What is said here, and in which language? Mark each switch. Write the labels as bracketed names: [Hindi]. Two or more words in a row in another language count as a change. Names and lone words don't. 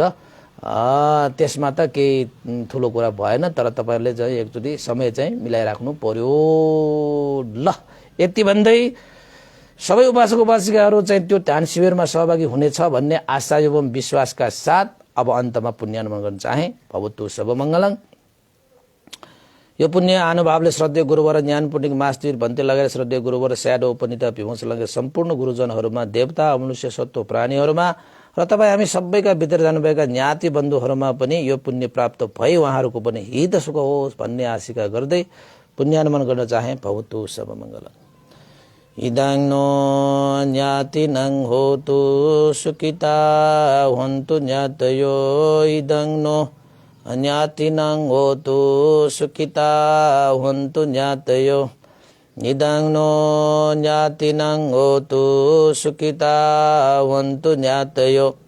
[Nepali] त्यसमा त केही ठुलो कुरा भएन, तर तपाईहरुले चाहिँ एकचोटी समय चाहिँ मिलाइराख्नु पर्यो। ल, यति भन्दै सबै उपासक उपासिकाहरू चाहिँ त्यो ध्यान शिविरमा सहभागी हुनेछ भन्ने आशा एवं विश्वासका साथ अब अन्तमा पुण्यानुमोदन गर्न चाहे। [Pali] भवतु सर्वमङ्गलम्। [Nepali] यो पुण्य अनुभावले श्रद्धेय गुरुवर ज्ञान पुण्डिक मास्तिर भन्ते लगाएर श्रद्धेय गुरुवर स्याडो उपनिता विमर्श लगाएर सम्पूर्ण गुरुजनहरूमा, देवता मनुष्य सत्व प्राणीहरूमा र तपाईँ हामी सबैका भित्र जानुभएका ज्ञाति बन्धुहरूमा पनि यो पुण्य प्राप्त भई उहाँहरूको पनि हित सुख होस् भन्ने आशिका गर्दै पुण्यानुमोदन गर्न चाहे। [Pali] भवतु सर्वमङ्गलम्। इदं नो ज्ञातिनं होतु सुखिता हन्तु ज्ञातयो, इदं नो ज्ञातिनं होतु सुखिता हन्तु ज्ञातयो, इदं नो ज्ञातिनं होतु सुखिता हन्तु ज्ञातयो।